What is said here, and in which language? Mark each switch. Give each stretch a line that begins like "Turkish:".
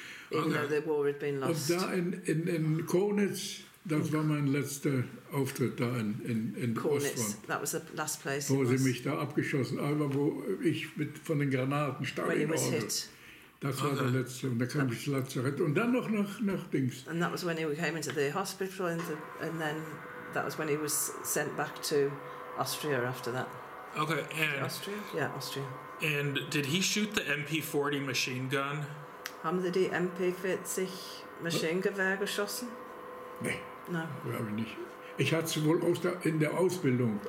German: Und da in Konitz, das war mein letzter Auftritt da in Ostfront. Wo sie mich da abgeschossen haben, wo ich von den Granaten stark in Ordnung. Das war der letzte und da kam ich ins Lazarett und dann noch nach Dings.
English: And that was when he came into the hospital and then that was when he was sent back to Austria after that. Okay, and Austria? Yeah, Austria. And did he shoot the MP40 machine gun?
German: Haben Sie die MP40 Maschinengewehr geschossen? Nee.
English: No.
German: Glaube ich nicht. Ich hatte es wohl in der Ausbildung.